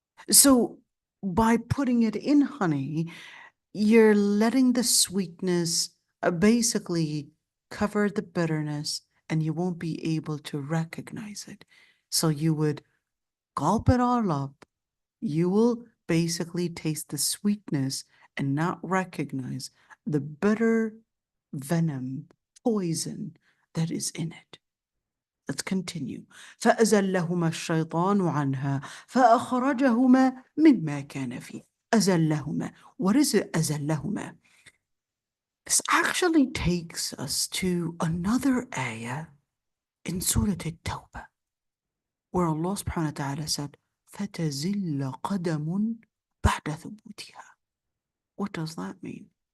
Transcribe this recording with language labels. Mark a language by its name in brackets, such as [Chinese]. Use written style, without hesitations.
[English] So by putting it in honey, you're letting the sweetness basically cover the bitterness and you won't be able to recognize it. So you would gulp it all up. You will basically taste the sweetness and not recognize the bitter venom, poison that is in it. Let's continue. [Arabic] فأزلهما الشيطان عنها فأخرجهما مما كان فيه. أزلهما. [English] What is it, أزلهما? This actually takes us to another ayah in Surah At-Tawbah, where Allah subhanahu wa ta'ala said, [Arabic] فَتَزِلَّ قَدَمٌ بَعْدَ ثُبُوتِهَا. [English] What does that mean?